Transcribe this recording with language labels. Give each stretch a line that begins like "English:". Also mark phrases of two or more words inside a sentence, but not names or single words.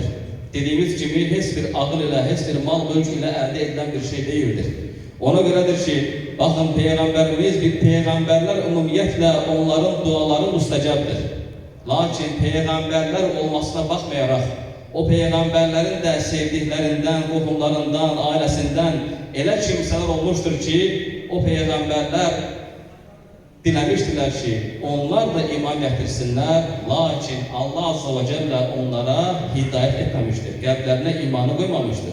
Turkish: Dediğimiz gibi hiç bir ağıl ile, hiç bir mal mülk ile elde edilen bir şey değildir. Ona göredir ki, bakın Peygamberimiz bir peygamberler umumiyetle onların duaları müstecaptır.
Azerbaijani: Lakin peygamberler olmasına bakmayarak o peyğəmbərlərin də sevdiklərindən, qohumlarından, ailəsindən elə kimsələr olmuşdur ki, o peyğəmbərlər diləmişdilər ki, onlar da iman gətirsinlər, lakin Allah Azze ve Celle onlara hidayət etməmişdir, qəlblərinə imanı qoymamışdır.